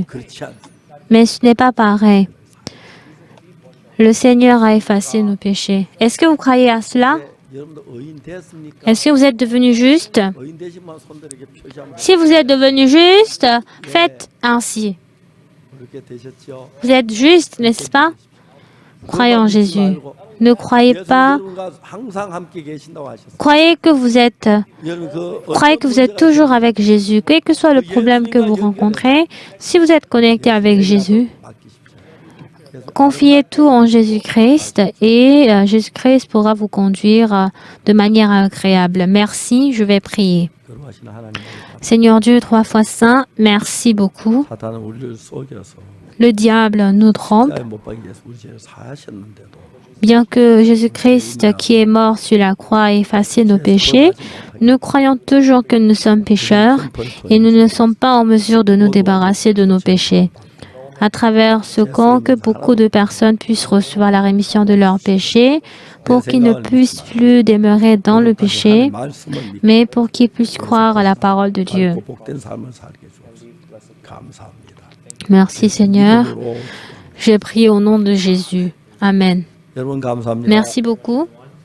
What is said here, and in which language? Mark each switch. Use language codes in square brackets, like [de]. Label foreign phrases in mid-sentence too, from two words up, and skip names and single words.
[ko] 그렇지 않습니다. [fr] Mais ce n'est pas pareil. Le Seigneur a effacé nos péchés. Est-ce que vous croyez à cela? [ko] 여러분도 의인 됐습니까? [fr] Est-ce que vous êtes devenus justes? [ko] 의인 되시면 손들에게 표시하면 [fr] Si vous êtes devenus justes, faites ainsi. [ko] 그렇게 되셨죠. [fr] Vous êtes justes, n'est-ce pas? Croyez en Jésus. Ne croyez pas. [ko] 여러분과 항상 함께 계신다고 하셨어요. [fr] Croyez que vous êtes [ko] 여러분 [fr] toujours avec Jésus. Quel que soit le problème que vous rencontrez, si vous êtes connecté avec Jésus, confiez tout en Jésus-Christ et Jésus-Christ pourra vous conduire de manière agréable. Merci, je vais prier. [ko] 거룩하신 하나님, [fr] Seigneur Dieu, 3 fois saint, merci beaucoup. [ko] 사탄은 우리를 속여서 [fr] Le diable nous trompe, [ko] 십자가에 못 박이게 해서 우리 죄를 사하셨는데도 [fr] bien que Jésus-Christ qui est mort sur la croix a effacé nos péchés. Nous croyons toujours que nous sommes pécheurs et nous ne sommes pas en mesure de nous débarrasser de nos péchés. À travers ce camp, que beaucoup de personnes puissent recevoir la rémission de leurs péchés pour qu'ils ne puissent plus demeurer dans le péché, [ko] 말씀을 [fr] mais pour qu'ils puissent croire à la parole de Dieu. [ko] 믿고 복된 삶을 살게 주옵소서. 감사합니다. [fr] Merci Seigneur. Je prie au nom de Jésus. Amen. [ko] 여러분 감사합니다. [fr] Merci beaucoup.